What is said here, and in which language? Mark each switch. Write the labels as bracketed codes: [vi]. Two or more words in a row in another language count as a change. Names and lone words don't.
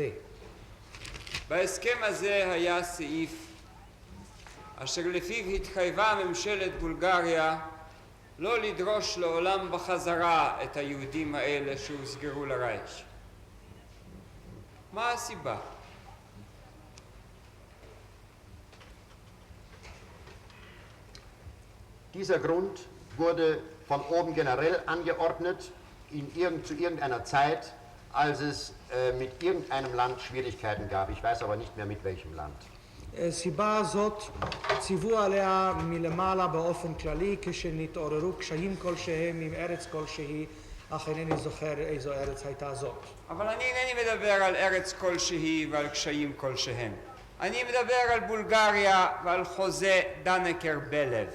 [he] בהסכם הזה היה סעיף אשר לפיו התחייבה ממשלת בולגריה לא לדרוש לעולם בחזרה את היהודים האלה שהוסגרו לרייך. מה הסיבה? [de] Dieser Grund wurde von oben generell angeordnet zu irgendeiner Zeit, als es mit irgendeinem Land Schwierigkeiten gab. Ich weiß aber nicht mehr mit welchem Land. [he] סיבה זאת ציוו עליה מלמעלה באופן כללי כשנתעוררו קשיים כלשהם עם ארץ כלשהי, אך אינני זוכר איזו ארץ הייתה זאת. אבל אני אינני מדבר על ארץ כלשהי ועל קשיים כלשהם. אני מדבר על בולגריה ועל חוזה דנקר בלב.